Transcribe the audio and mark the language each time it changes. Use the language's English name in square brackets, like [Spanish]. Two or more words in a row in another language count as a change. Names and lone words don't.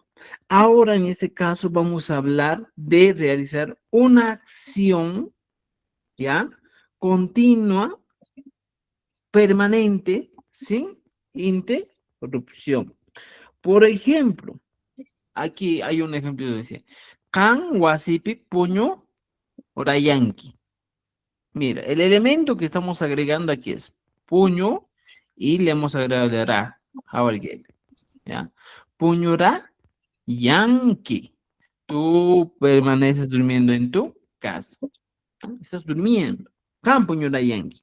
[Spanish] Ahora en este caso vamos a hablar de realizar una acción, ¿ya? Continua, permanente, sin interrupción. Por ejemplo, aquí hay un ejemplo que dice, [Quechua] kan wasipi puño orayanki. [Spanish] Mira, el elemento que estamos agregando aquí es puño y le hemos agregado el ra. [Quechua] ¿Ya? Puñora yanki. [Spanish] Tú permaneces durmiendo en tu casa. ¿Ah? Estás durmiendo. [Quechua] Kan puñora yanki.